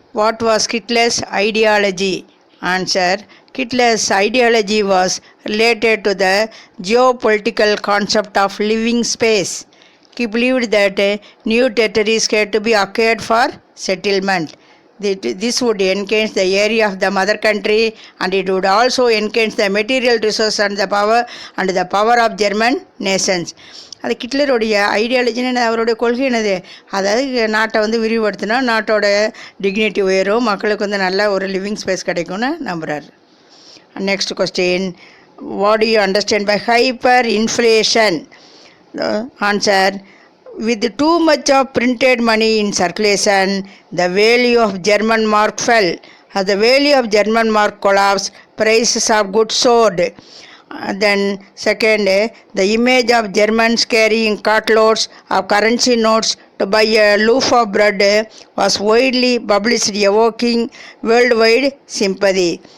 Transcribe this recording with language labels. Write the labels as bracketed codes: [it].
[en] What was Hitler's ideology? Answer. Hitler's ideology was related to the geopolitical concept of living space. He believed that new territories had to be acquired for settlement. This would enhance the area of the mother country, and it would also enhance the material resource and the power of German nations. [ta] அது ஹிட்லருடைய ஐடியாலஜின்னு அவருடைய கொள்கை என்னது, அதாவது நாட்டை வந்து விரிவுபடுத்தினா நாட்டோட dignity உயரும், மக்களுக்கு வந்து நல்ல ஒரு லிவிங் ஸ்பேஸ் கிடைக்கும்னு நம்புகிறார். [en] Next question. What do you understand by hyper inflation? Answer. With too much of printed money in circulation, the value of German mark fell. As the value of German mark collapsed, prices of goods soared. Then second, the image of Germans carrying cartloads of currency notes to buy a loaf of bread was widely published, evoking worldwide sympathy.